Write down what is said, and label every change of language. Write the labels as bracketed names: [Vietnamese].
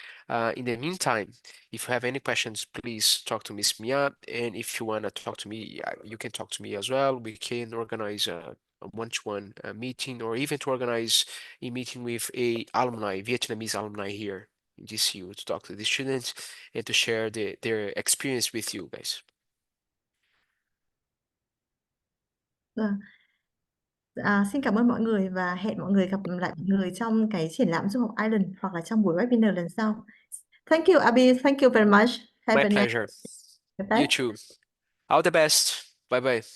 [English] In the meantime, if you have any questions, please talk to Miss Mia, and if you want to talk to me, you can talk to me as well. We can organize a one-to-one meeting, or even to organize a meeting with a alumni, Vietnamese alumni here in DCU, to talk to the students and to share their experience with you guys. [Vietnamese] Vâng. Xin cảm ơn mọi người và hẹn mọi người gặp lại mọi người trong cái triển lãm du học Ireland hoặc là trong buổi webinar lần sau. [English] Thank you Abby, thank you very much. Have My a nice pleasure. day. You too. All the best. Bye bye.